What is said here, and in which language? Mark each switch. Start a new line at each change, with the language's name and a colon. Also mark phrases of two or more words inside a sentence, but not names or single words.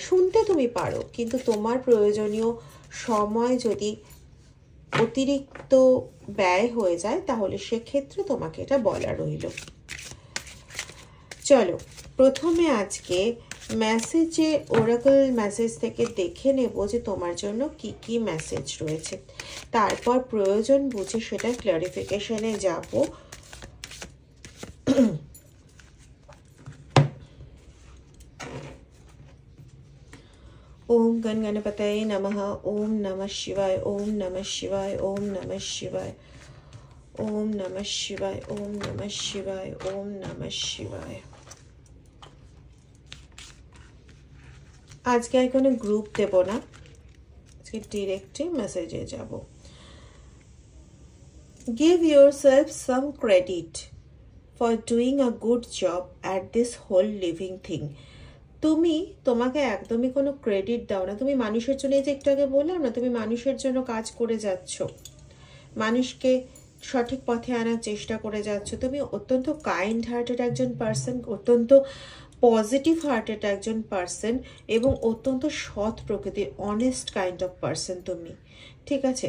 Bangla: শুনতে তুমি পারো, কিন্তু তোমার প্রয়োজনীয় সময় যদি অতিরিক্ত ব্যয় হয়ে যায়, তাহলে সেক্ষেত্রে তোমাকে এটা বলা রইল। চলো প্রথমে আজকে মেসেজে, ওরাকল মেসেজ থেকে দেখে নেব যে তোমার জন্য কি কি মেসেজ রয়েছে, তারপর প্রয়োজন বুঝে সেটা ক্লারিফিকেশনে যাব।
Sanskrit: ओम गण गणपतये नमः। ओम नमः शिवाय। ओम नमः शिवाय। ओम नमः शिवाय। ओम नमः शिवाय। ओम नमः शिवाय। ओम नमः शिवाय।
Bangla: আজকে আর কোনো গ্রুপ দেব না, আজকে ডিরেক্টলি মেসেজে যাব।
English: Give yourself some credit for doing a good job at this whole living thing.
Bangla: তুমি তোমাকে একদমই কোনো ক্রেডিট দাও না। তুমি মানুষের জন্য, এই যে একটু আগে বললাম না, তুমি মানুষের জন্য কাজ করে যাচ্ছ, মানুষকে সঠিক পথে আনার চেষ্টা করে যাচ্ছ। তুমি অত্যন্ত
English: kind hearted
Bangla: একজন পার্সন, অত্যন্ত
English: positive hearted
Bangla: একজন পার্সন এবং অত্যন্ত সৎ প্রকৃতির
English: honest kind of person
Bangla: তুমি, ঠিক আছে?